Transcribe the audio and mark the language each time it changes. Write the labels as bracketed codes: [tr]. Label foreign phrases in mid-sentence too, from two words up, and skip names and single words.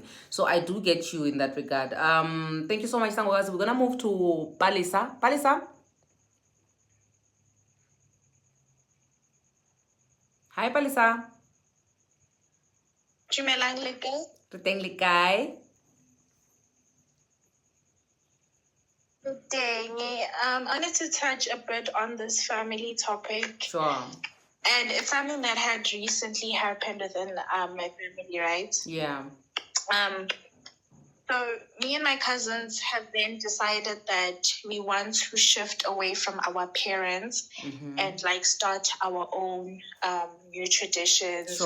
[en] So I do get you in that regard. Thank you so much, Sangogazi. We're gonna move to Palisa. Palisa. Hi, Palisa. [nso] Dumelang le kae? Re le kae? [en] Good day. I wanted to touch a bit on this family topic. Sure. And it's something that had recently happened within my family, right? Yeah. So me and my cousins have then decided that we want to shift away from our parents and like start our own new traditions.